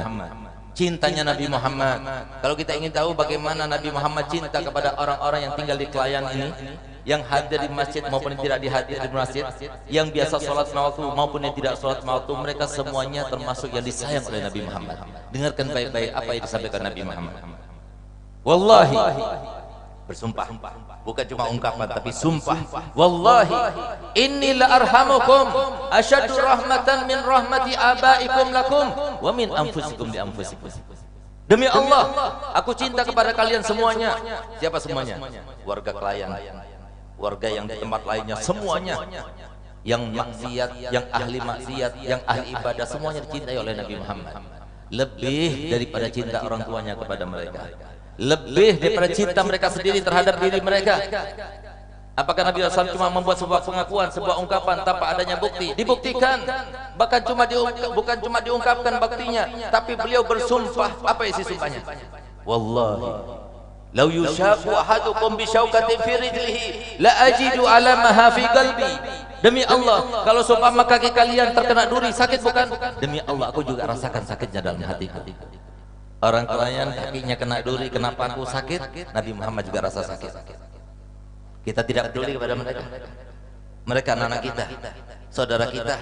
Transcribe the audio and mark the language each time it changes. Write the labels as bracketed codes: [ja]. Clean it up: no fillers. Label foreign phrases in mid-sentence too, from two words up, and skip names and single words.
[id] Cintanya Nabi Muhammad. Kalau kita ingin tahu bagaimana Nabi Muhammad cinta kepada orang-orang yang tinggal di Kelayan ini, yang hadir di masjid maupun yang tidak dihadir di masjid, yang biasa sholat waktu maupun yang tidak sholat waktu, mereka semuanya termasuk yang disayang oleh Nabi Muhammad. Dengarkan baik-baik apa yang disampaikan Nabi Muhammad. Wallahi, bersumpah, bukan cuma ungkapan tapi sumpah. [ar] والله إني لأرحمكم أشد رحمة من رحمة آبائكم لكم ومن أنفسكم لأنفسكم. [id] Demi Allah, aku cinta kepada kalian semuanya. Siapa semuanya? Warga Klayan, warga yang di tempat lainnya, semuanya. Yang maksiat, yang ahli maksiat, yang ahli ibadah, semuanya dicintai oleh Nabi Muhammad. Lebih daripada cinta orang tuanya kepada mereka, lebih daripada cinta mereka sendiri terhadap diri mereka. Apakah Nabi SAW cuma membuat sebuah pengakuan, sebuah ungkapan tanpa adanya bukti? Dibuktikan, bahkan bukan cuma diungkapkan buktinya, tapi beliau bersumpah. Apa isi sumpahnya? [ar] والله لو يشاك أحدكم بشوكة في رجله لأجد ألمها في قلبي. [id] Demi Allah, kalau seumpama kaki kalian terkena duri, sakit bukan? Demi Allah, aku juga rasakan sakitnya dalam hatiku. Orang Klayan kakinya kena duri, kenapa aku sakit? Nabi Muhammad juga rasa sakit. Kita tidak peduli kepada mereka. Mereka anak-anak kita, saudara kita.